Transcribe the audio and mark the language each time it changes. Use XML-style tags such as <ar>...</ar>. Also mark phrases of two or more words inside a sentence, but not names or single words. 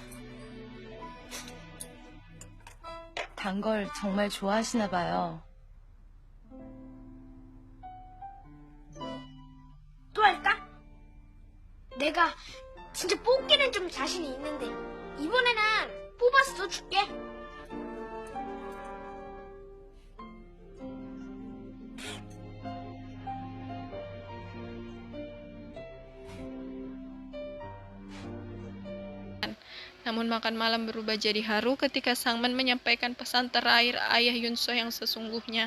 <ko>단 걸 정말 좋아하시나 봐요. 또 할까? 내가 진짜 뽑기는 좀 자신이 있는데 이번에는 뽑아서 써줄게.</ko> <id>Namun makan malam berubah jadi haru ketika Sangman menyampaikan pesan terakhir ayah Yunso yang sesungguhnya.</id>